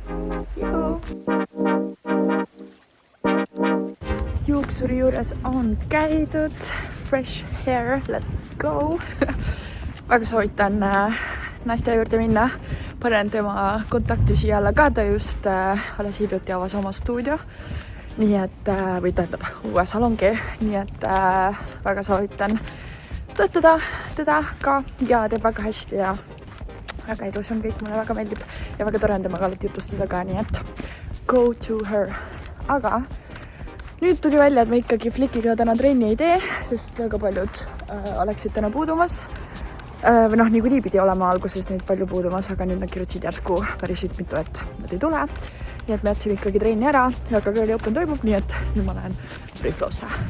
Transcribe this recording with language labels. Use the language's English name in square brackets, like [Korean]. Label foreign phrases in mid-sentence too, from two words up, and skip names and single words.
[Estonian] Juuksuri juures on käidud. [English] Fresh hair, let's go. [Estonian] Väga soovitan naiste juurde minna. Panen tema kontakti siia alla ka, ta just alles hiljuti avas oma stuudio. Nii et, või tähendab uue salongi, nii et väga soovitan töötada teda ka ja teeb väga hästi ja väga ilus on kõik, mulle väga meeldib ja väga tore on temaga alati jutustada ka, nii et [English] go to her. [Estonian] Aga nüüd tuli välja, et me ikkagi Flikiga täna trenni ei tee, sest väga paljud oleksid täna puudumas. Või noh, niikuinii pidi olema alguses neid palju puudumas, aga nüüd nad kirjutasid järsku päris mitu, et nad ei tule. Nii et me jätsime ikkagi trenni ära, aga Girly Open toimub, nii et nüüd ma lähen Free Flow'sse.